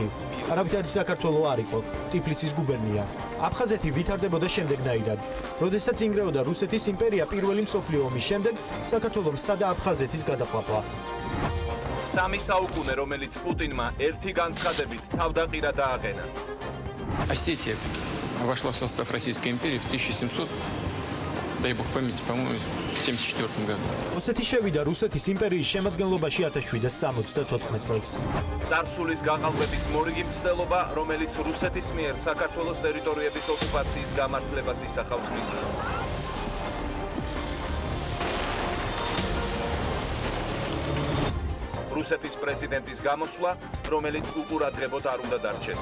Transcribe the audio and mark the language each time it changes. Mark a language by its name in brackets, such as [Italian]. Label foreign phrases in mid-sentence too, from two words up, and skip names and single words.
[Georgian] არავითარი საქართველო არ იყო, ტიფლისის გუბერნია. აფხაზეთი ვითარდებოდა შემდეგნაირად. როდესაც ინგრეოდა რუსეთის იმპერია პირველი მსოფლიო ომის შემდეგ, საქართველომ სცადა აფხაზეთის გადაყლაპვა. სამი საუკუნე, რომელიც პუტინმა ერთი განცხადებით თავდაყირა დააყენა. [Russian] Осетия вошла в состав Российской империи в 1700, дай бог памяти, по-моему, в 74 году. [Georgian] ოსეთი შევიდა რუსეთის იმპერიის შემადგენლობაში 1774 წელს. წარსულის გაყალბების მორიგი მცდელობა, რომელიც რუსეთის მიერ საქართველოს ტერიტორიების ოკუპაციის გამართლებას ისახავს მიზნად. რუსეთის პრეზიდენტის გამოსვლა, რომელიც უყურადღებოდ არ უნდა დარჩეს.